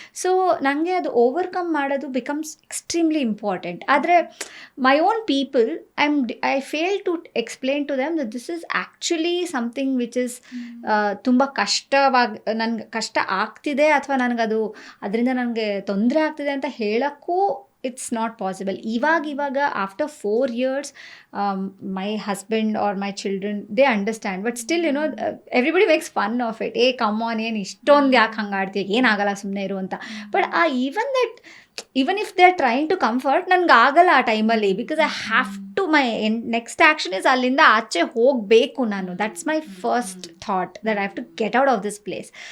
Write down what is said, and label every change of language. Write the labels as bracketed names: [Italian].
[English] So ನನಗೆ ಅದು overcome ಮಾಡೋದು ಬಿಕಮ್ಸ್ ಎಕ್ಸ್ಟ್ರೀಮ್ಲಿ ಇಂಪಾರ್ಟೆಂಟ್. ಆದರೆ my own people I fail to explain to them that this is actually something which is [Kannada] ತುಂಬ ನನಗೆ ಕಷ್ಟ ಆಗ್ತಿದೆ, ಅಥವಾ ನನಗದು ಅದರಿಂದ ನನಗೆ ತೊಂದರೆ ಆಗ್ತಿದೆ ಅಂತ ಹೇಳೋಕ್ಕೂ [English] it's not possible. ಇವಾಗ after 4 years my husband or my children, they understand, but still everybody makes fun of it. [Kannada] ಏ ಕಮ್ ಆನ್, ಏನು ಇಷ್ಟೊಂದು ಯಾಕೆ ಹಂಗೆ ಆಡ್ತೀಯ, ಏನಾಗಲ್ಲ ಸುಮ್ಮನೆ ಇರು ಅಂತ. [English] but even if they are trying to comfort, [Kannada] ನನಗೆ ಆಗಲ್ಲ ಆ ಟೈಮಲ್ಲಿ, [English] because I have to my next action is [Kannada] ಅಲ್ಲಿಂದ ಆಚೆ ಹೋಗಬೇಕು ನಾನು. [English] That's my first thought, that I have to get out of this place.